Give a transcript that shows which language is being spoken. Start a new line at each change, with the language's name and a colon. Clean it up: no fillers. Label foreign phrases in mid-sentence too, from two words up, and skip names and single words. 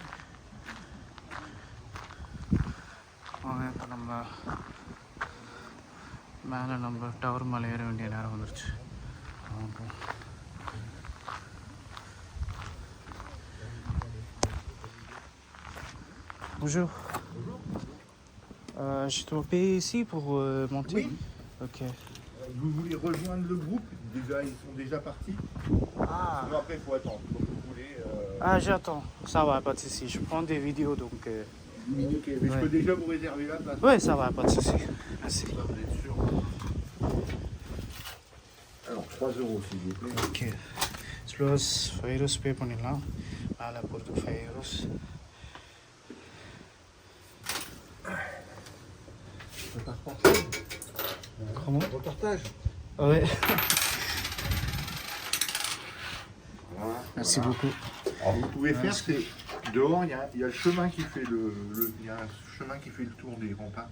Tamil: இப்போ நம்ம மேலே நம்ம டவர் மேலே ஏற வேண்டிய நேரம் வந்துருச்சு.
French: Bonjour. Je dois payer ici pour monter. Oui. Ok. Vous voulez rejoindre le groupe? Déjà, ils sont déjà partis. Ah. Sinon, après, il faut attendre. Donc, vous voulez... Ah, j'attends. Ça va, pas de souci. Je prends des vidéos donc. Ok, mais je peux déjà vous réserver la place. Ouais, ça va, pas de souci. Merci. Ça, vous êtes sûr? Alors, 3 € s'il vous plaît.
Tamil: Ok. ப்ளஸ் 5 euros பே பண்ணிடலாம். மேலே போகிறதுக்கு 5 euros.
French: Comment? Reportage. Ouais. Voilà. Merci beaucoup. Alors, vous pouvez faire, c'est dehors, il y a le chemin qui fait il y a un chemin qui fait le tour des remparts.